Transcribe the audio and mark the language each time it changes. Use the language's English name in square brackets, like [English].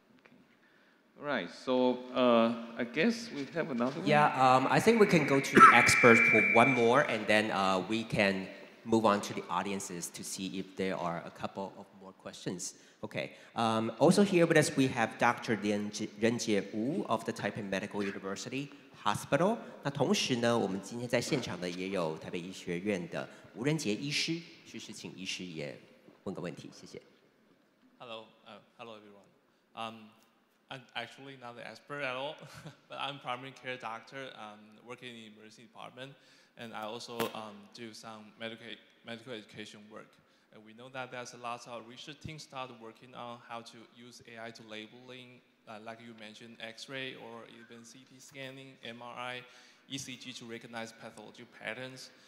[English] Okay. All right. So I guess we have another one. Yeah. I think we can go to the experts for one more, and then we can move on to the audiences to see if there are a couple of more questions. Okay. Also here with us we have Dr. Renjie Wu of the Taipei Medical University Hospital. [Chinese] 那同时呢，我们今天在现场的也有台北医学院的吴仁杰医师，是请医师也问个问题，谢谢。 [English] Hello, everyone. I'm actually not an expert at all, but I'm primary care doctor working in the emergency department, and I also do some medical education work. And we know that there's a lot of research teams started working on how to use AI to labeling, like you mentioned, X-ray or even CT scanning, MRI, ECG to recognize pathology patterns.